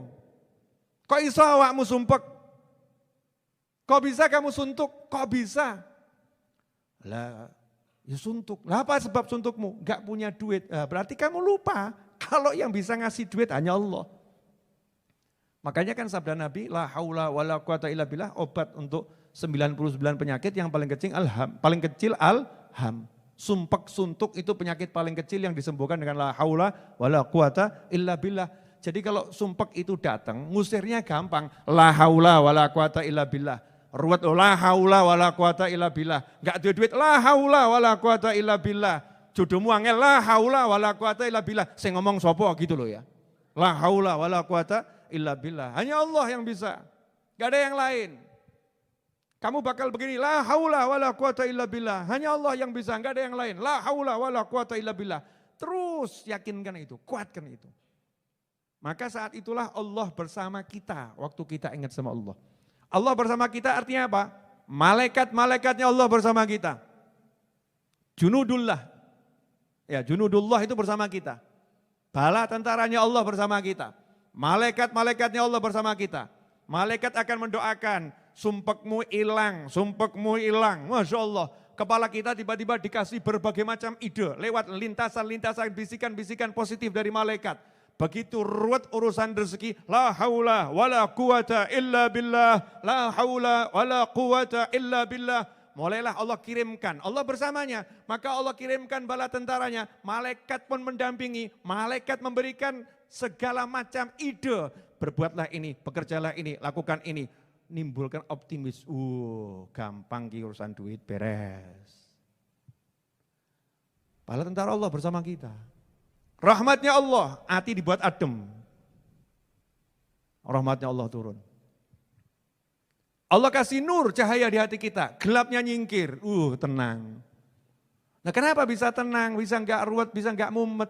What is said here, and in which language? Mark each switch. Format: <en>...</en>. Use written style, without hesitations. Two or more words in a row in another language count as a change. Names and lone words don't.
<jv>Kok iso awakmu sumpek?</jv> <id>Kok bisa kamu suntuk? Kok bisa? Lah, ya suntuk. Lah apa sebab suntukmu? Gak punya duit. Berarti kamu lupa kalau yang bisa ngasih duit hanya Allah. Makanya kan sabda Nabi,</id> <ar>لا حول ولا قوة إلا بالله,</ar> <id>obat untuk 99 penyakit yang paling kecil alham. Sumpek suntuk itu penyakit paling kecil yang disembuhkan dengan</id> <ar>لا حول ولا قوة إلا بالله.</ar> <id>Jadi kalau sumpek itu datang, ngusirnya gampang.</id> <ar>لا حول ولا قوة إلا بالله. Ruwet لا حول ولا قوة إلا بالله.</ar> <id>Enggak ada duit,</id> <ar>لا حول ولا قوة إلا بالله.</ar> <jv>Jodohmu angel,</jv> <ar>لا حول ولا قوة إلا بالله.</ar> <id>Saya ngomong sopo gitu loh ya.</id> <ar>لا حول ولا قوة إلا بالله.</ar> <id>Hanya Allah yang bisa. Enggak ada yang lain. Kamu bakal begini,</id> <ar>لا حول ولا قوة إلا بالله.</ar> <id>Hanya Allah yang bisa, enggak ada yang lain.</id> <ar>لا حول ولا قوة إلا بالله.</ar> <id>Terus yakinkan itu, kuatkan itu. Maka saat itulah Allah bersama kita waktu kita ingat sama Allah. Allah bersama kita artinya apa? Malaikat-malaikatnya Allah bersama kita. Junudullah. Ya, junudullah itu bersama kita. Bala tentaranya Allah bersama kita. Malaikat-malaikatnya Allah bersama kita. Malaikat akan mendoakan, sumpekmu hilang, sumpekmu hilang. Masya Allah. Kepala kita tiba-tiba dikasih berbagai macam ide lewat lintasan-lintasan bisikan-bisikan positif dari malaikat. Begitu ruwet urusan rezeki,</id> <ar>لا حول ولا قوة إلا بالله, لا حول ولا قوة إلا بالله.</ar> <id>Mulailah Allah kirimkan, Allah bersamanya, maka Allah kirimkan bala tentaranya, malaikat pun mendampingi, malaikat memberikan segala macam ide. Berbuatlah ini, bekerjalah ini, lakukan ini. Nimbulkan optimis, gampang ki urusan duit beres. Bala tentara Allah bersama kita. Rahmatnya Allah, hati dibuat adem. Rahmatnya Allah turun. Allah kasih nur, cahaya di hati kita, gelapnya nyingkir, tenang. Nah kenapa bisa tenang, bisa enggak ruwet, bisa enggak mumet?</id>